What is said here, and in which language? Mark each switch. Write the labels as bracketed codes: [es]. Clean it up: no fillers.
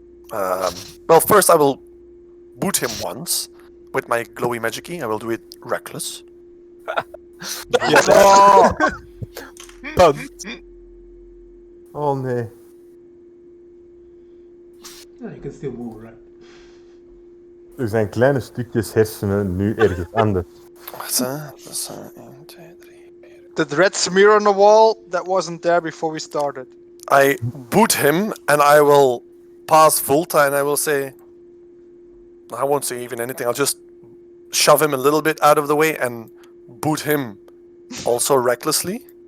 [en] Well, first I will boot him once with my glowy magic key. I will do it reckless. Bunt. [nl] Oh nee. [en] Yeah, you can still move, right? [nl] Er zijn kleine stukjes hersenen nu ergens anders. Wacht, hè. Dat is 1, 2, 3. [en] The red smear on the wall, that wasn't there before we started. I boot him and I will pass Volta and I will say, I won't say even anything. I'll just shove him a little bit out of the way and boot him also recklessly.